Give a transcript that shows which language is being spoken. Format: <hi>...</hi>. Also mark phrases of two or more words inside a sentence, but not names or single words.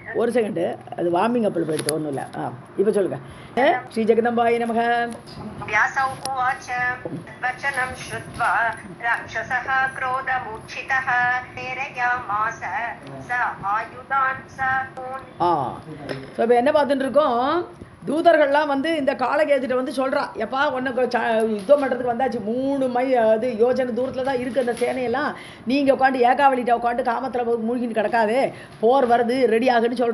<ta>ஒரு செகண்டு, அது</ta> <en>warming upil</en> <ta>போயிடுது, ஒன்றும் இல்லை. இப்போ சொல்லுங்க.</ta> <sa>श्री जगदम्बाय नमः. व्यासौ उवाच वचनं श्रुत्वा राक्षसः क्रोधमूर्छितः प्रेरयामास स आयुधान्</sa> <ta>ஸோ இப்போ என்ன பார்த்துட்டு இருக்கோம், தூதர்கள்லாம் வந்து இந்த காலகேதுகிட்ட வந்து சொல்கிறா, எப்பா உனக்கு யுத்தம் பண்ணுறதுக்கு வந்தாச்சு, 3 அது யோஜனை தூரத்தில் தான் இருக்குது அந்த சேனையெல்லாம், நீங்கள் உட்காந்து ஏகாவளிட்ட உட்காந்து காமத்தில் மூழ்கின்னு கிடக்காது, போர் வருது ரெடி ஆகுன்னு சொல்கிறா.</ta>